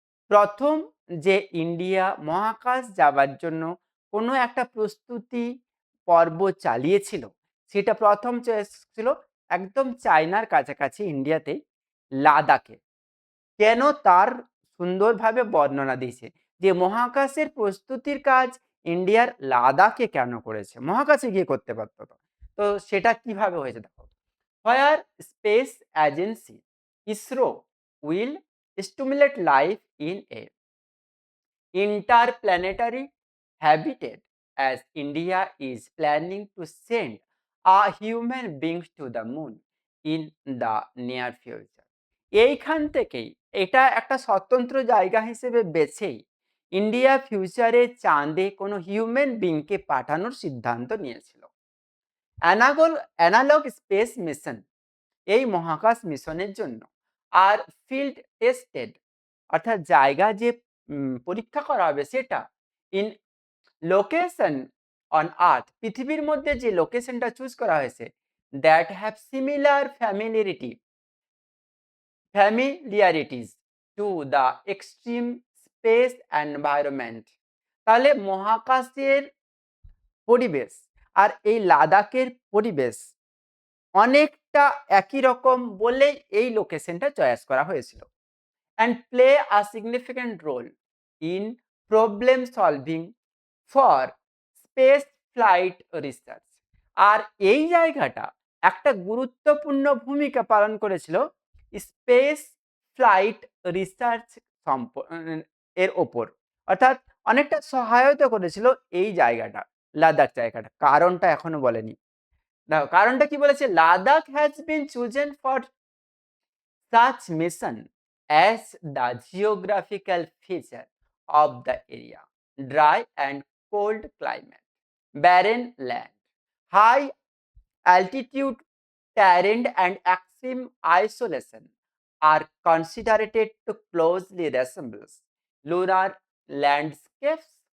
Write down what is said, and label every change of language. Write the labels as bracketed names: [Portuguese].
[Bangla] প্রথম যে ইন্ডিয়া মহাকাশ যাবার জন্য কোনো একটা প্রস্তুতি পর্ব চালিয়েছিল, সেটা প্রথম ছিল একদম চায়নার কাছাকাছি ইন্ডিয়াতেই, লাদাখে। কেন? তার সুন্দরভাবে বর্ণনা দিয়েছে যে মহাকাশের প্রস্তুতির কাজ ইন্ডিয়ার লাদাখে কেন করেছে, মহাকাশে গিয়ে করতে পারতো তো। তো সেটা কিভাবে হয়েছে দেখো, [English] Where space agency ISRO will stimulate life in a interplanetary habitat, as India is planning to send a human being to the moon in the near future. [Bangla] এইখান থেকেই এটা একটা স্বতন্ত্র জায়গা হিসেবে বেছেই ইন্ডিয়া ফিউচারে চাঁদে কোনো হিউম্যান বিংকে পাঠানোর সিদ্ধান্ত নিয়েছিল। অ্যানালগ স্পেস মিশন, এই মহাকাশ মিশনের জন্য আর ফিল্ড টেস্টেড, অর্থাৎ জায়গা যে পরীক্ষা করা হবে সেটা ইন লোকেশন অন আর্থ, পৃথিবীর মধ্যে যে লোকেশনটা চুজ করা হয়েছে, [English] That have similar familiarities to the extreme space environment. [Bangla] তাহলে মহাকাশের পরিবেশ আর এই লাদাখের পরিবেশ অনেকটা একই রকম বলেই এই লোকেশনটা চয়েস করা হয়েছিল। [English] and play a significant role in problem solving for space flight research। [Bangla] আর এই জায়গাটা একটা গুরুত্বপূর্ণ ভূমিকা পালন করেছিল স্পেস ফ্লাইট রিসার্চ এর ওপর, অর্থাৎ অনেকটা সহায়তা করেছিল এই জায়গাটা, লাদাখ জায়গাটা। কারণটা এখনো বলেনি। দেখো কারণটা কি বলেছে, [English] Ladakh has been chosen for such mission as the geographical feature of the area, dry and cold climate, barren land, high altitude terrain and extreme isolation are considered to closely resemble lunar landscapes